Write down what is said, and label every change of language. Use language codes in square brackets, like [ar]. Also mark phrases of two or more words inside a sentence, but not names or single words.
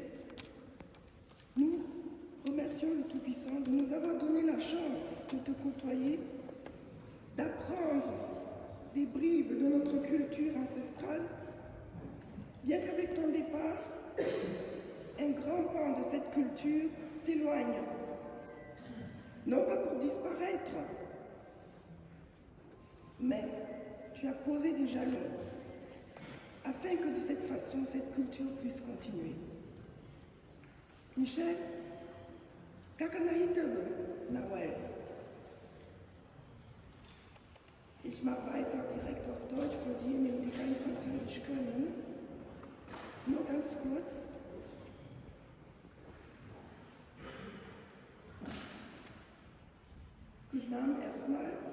[fr] Nous remercions le Tout-Puissant de nous avoir donné la chance de te côtoyer, d'apprendre des bribes de notre culture ancestrale, bien qu'avec ton départ, un grand pan de cette culture s'éloigne, non pas pour disparaître, mais tu as posé des jalons afin que de cette façon, cette culture puisse continuer. Michel, Kakanaïtebe, Nawel. [de] Ich mache weiter direkt auf Deutsch für diejenigen, die kein Französisch können. Nur ganz kurz. Guten Abend erstmal.